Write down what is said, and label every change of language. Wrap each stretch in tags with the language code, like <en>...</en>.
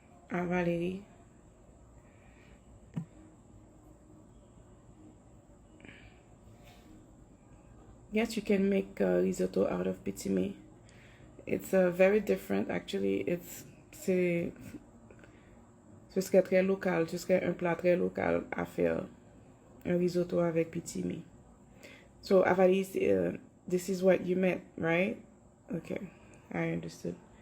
<en>Ah, Valérie. Yes, you can make risotto out of pitimi. It's very different, actually.</en> <fr>Ce serait très local, ce serait un plat très local à faire, un risotto avec pitimi.</fr> <en>So, Avalis, this is what you meant, right? Okay, I understood.</en>